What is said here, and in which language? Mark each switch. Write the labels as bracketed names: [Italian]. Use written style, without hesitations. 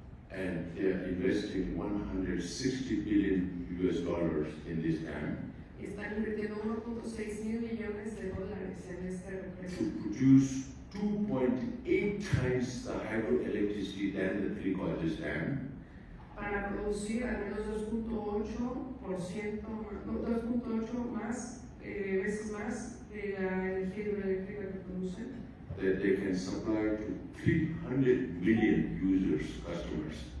[English] And they are investing $160 billion in this dam. [Spanish] Y están invirtiendo 1.6 mil millones de dólares en este represa. [English] To produce 2.8 times the hydroelectricity than the Three Gorges Dam. [Spanish] Para producir al menos 2.8 más, veces más de la energía hidroeléctrica que producen. [English] That they can supply to 300 million users, customers.